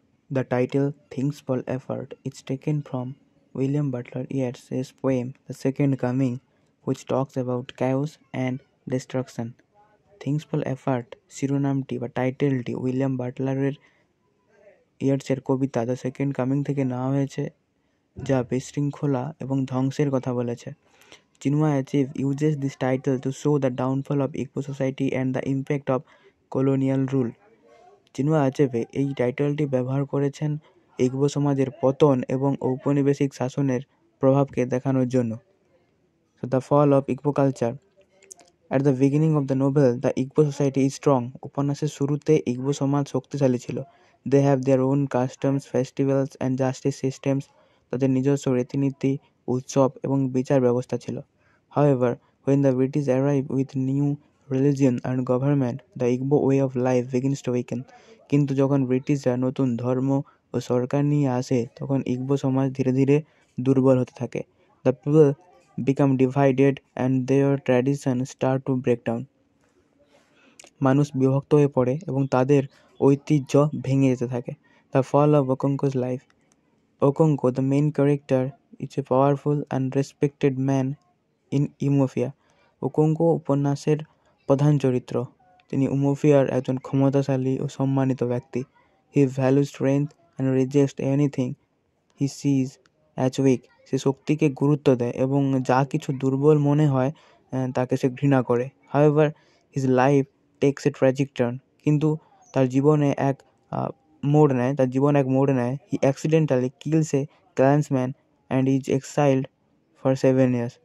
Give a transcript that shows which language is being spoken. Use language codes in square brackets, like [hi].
[en] The title "Things Fall Apart" is taken from William Butler Yeats's poem "The Second Coming", which talks about chaos and destruction. [bn] "Things fall apart" শিরোনামটি বা টাইটেলটি William বাটলারের ইয়েটসের Kabita "the second coming" থেকে নেওয়া হয়েছে, যা বিশৃঙ্খলা এবং ধ্বংসের কথা বলেছে। [en] Chinua Achebe uses this title to show the downfall of Igbo society and the impact of colonial rule. [bn] চিনুয়া আচেবে এই টাইটেলটি ব্যবহার করেছেন ইগবো সমাজের পতন এবং ঔপনিবেশিক শাসনের প্রভাবকে দেখানোর জন্য। [en] So the fall of Igbo culture. At the beginning of the novel, the Igbo society is strong. [bn] উপন্যাসের শুরুতে ইগবো সমাজ শক্তিশালী ছিল। [en] They have their own customs, festivals and justice systems. [bn] তাদের নিজস্ব রীতিনীতি, উৎসব এবং বিচার ব্যবস্থা ছিল। [en] However, when the British arrive with new religion and government, the Igbo way of life begins to weaken. [bn] কিন্তু যখন ব্রিটিশরা নতুন ধর্ম ও সরকার নিয়ে আসে, তখন ইগবো সমাজ ধীরে ধীরে দুর্বল হতে থাকে। [en] The people become divided and their tradition start to break down. [bn] মানুষ বিভক্ত হয়ে পড়ে এবং তাদের ঐতিহ্য ভেঙে যেতে থাকে। [en] The fall of Okonko's life. Okonko, the main character, is a powerful and respected man in Umuofia. [bn] ওকোঙ্কো উপন্যাসের প্রধান চরিত্র। তিনি উমোফিয়ার একজন ক্ষমতাশালী ও সম্মানিত ব্যক্তি। [en] He values strength and rejects anything he sees as weak. [bn] সে শক্তিকে গুরুত্ব দেয় এবং যা কিছু দুর্বল মনে হয় তাকে সে ঘৃণা করে। [en] However, his life takes a tragic turn. [bn] কিন্তু তার জীবনে এক মোড় নেয়। [en] He accidentally kills a clansman and is exiled for 7 years.